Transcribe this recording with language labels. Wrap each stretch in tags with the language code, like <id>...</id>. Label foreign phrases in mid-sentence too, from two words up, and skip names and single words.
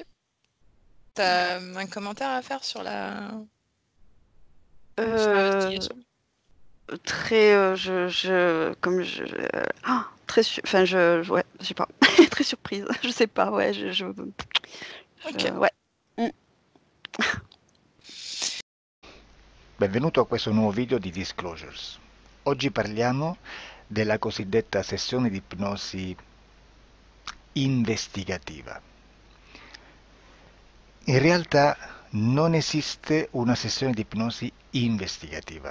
<fr>T'as un commentaire à faire sur Euh, l'investigation? très, comme très, enfin, ouais, je sais pas, très surprise, je sais pas, ouais, Ok. ouais. Mm.</fr> <it>Benvenuto a questo nuovo video di Disclosures. Oggi parliamo della cosiddetta sessione di ipnosi investigativa. In realtà non esiste una sessione di ipnosi investigativa.</it>